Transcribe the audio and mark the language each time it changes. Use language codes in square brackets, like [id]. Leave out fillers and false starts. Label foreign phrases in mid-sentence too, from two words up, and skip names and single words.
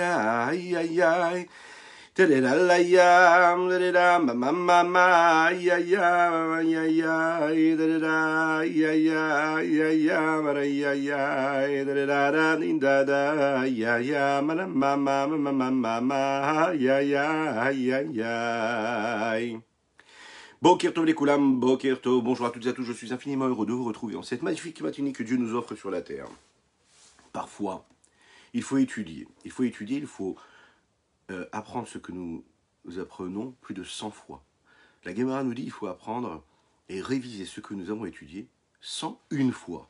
[he] ay ay, tadadalayam, tadadam, ma ma ma, ay ay ay ay ay, tadada, ay ay ay ay ay, ay tadada, dindada, ay ay, ma ma ma ma ma ma ma, ay ay ay ay. בוקר טוב לכולם, בוקר טוב, [fr] bonjour à toutes et à tous, je suis infiniment heureux de vous retrouver en cette magnifique matinée que Dieu nous offre sur la terre. Parfois, il faut étudier, il faut apprendre ce que nous apprenons plus de 100 fois. La Gemara nous dit qu'il faut apprendre et réviser ce que nous avons étudié 101 fois.